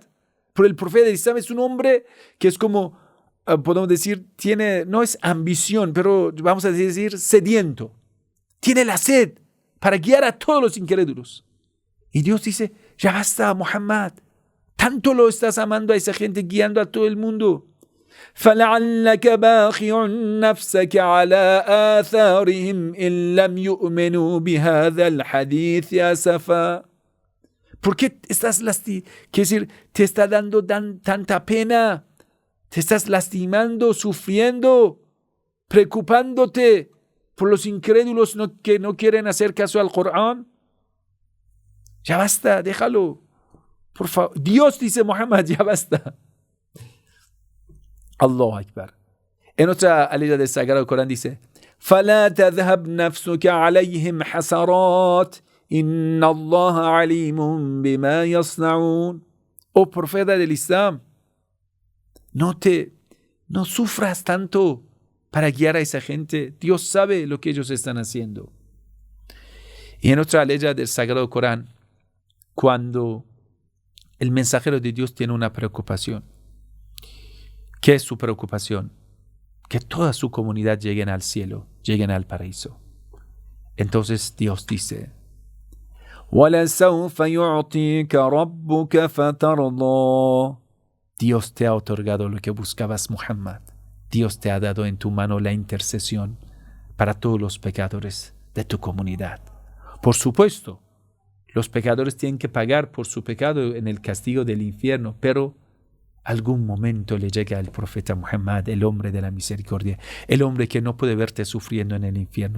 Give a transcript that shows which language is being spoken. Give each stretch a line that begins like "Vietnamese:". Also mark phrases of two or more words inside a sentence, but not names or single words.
Spanish: Pero el profeta del Islam es un hombre que es como, podemos decir, no es ambición, pero vamos a decir sediento. Tiene la sed para guiar a todos los incrédulos. Y Dios dice, ya basta, Muhammad. Tanto lo estás amando a esa gente, guiando a todo el mundo.
Arabic: فَلَعَلَّكَ بَاخِعٌ نَفْسَكَ عَلَىٰ آثَارِهِمْ إِن لَّمْ يُؤْمِنُوا بِهَذَا الْحَدِيثِ أَسَفًا.
Spanish: ¿Por qué estás te está dando tanta pena? Te estás lastimando, sufriendo, preocupándote por los incrédulos que no quieren hacer caso al Corán. Ya basta, déjalo. Por favor, Dios dice, Muhammad, ya basta.
Arabic: الله أكبر.
Spanish: En otra ley del Sagrado Corán dice,
Arabic: فَلَا تَذْهَبْ نَفْسُكَ عَلَيْهِمْ حَسَرَاتٍ إِنَّ اللَّهَ عَلِيمٌ بِمَا يَصْنَعُونَ.
Spanish: Oh profeta del Islam, no sufras tanto para guiar a esa gente. Dios sabe lo que ellos están haciendo. Y en otra ley del Sagrado Corán, cuando el mensajero de Dios tiene una preocupación. ¿Qué es su preocupación? Que toda su comunidad lleguen al cielo, lleguen al paraíso. Entonces Dios dice,
Arabic: وَلَسَوْفَ يُعْطِيكَ رَبُّكَ فَتَرْضَىٰ.
Spanish: Dios te ha otorgado lo que buscabas, Muhammad. Dios te ha dado en tu mano la intercesión para todos los pecadores de tu comunidad. Por supuesto, los pecadores tienen que pagar por su pecado en el castigo del infierno, pero algún momento le llega al profeta Muhammad, el hombre de la misericordia, el hombre que no puede verte sufriendo en el infierno.